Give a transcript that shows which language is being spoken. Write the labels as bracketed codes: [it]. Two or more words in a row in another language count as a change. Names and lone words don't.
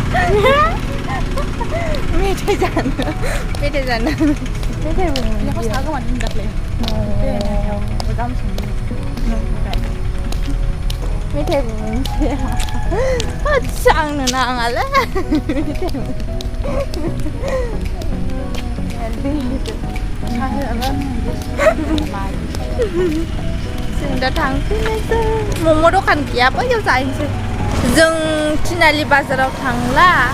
[brx] मेथाइ जानो मेथाइ बुङो [ms] Lepas aku mandi dah le. Beram sendiri. [brx] मेथाइ बुंनोसै आंनो नाङालै जों दा थांफिननोसै मम' दखान गैया बैयाव जाहैनोसै जों थिनालि बाजाराव थांला